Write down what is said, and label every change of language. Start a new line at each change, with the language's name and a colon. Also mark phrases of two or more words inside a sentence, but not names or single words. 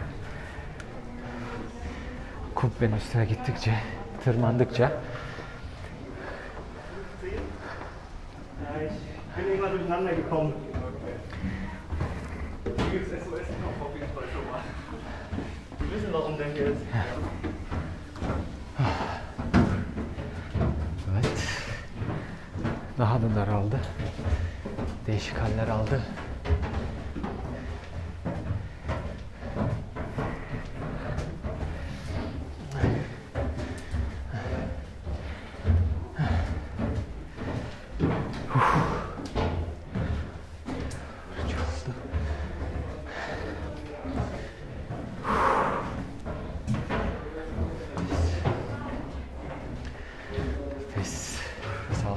Turkish: Kubbenin üstüne gittikçe, tırmandıkça.
German: Ich bin irgendwann durcheinander gekommen. Hier gibt es SOS auf jeden Fall schon mal. Wir wissen, warum der hier ist.
Turkish: Evet. Daha da daraldı. Değişik haller aldı. Nefes al.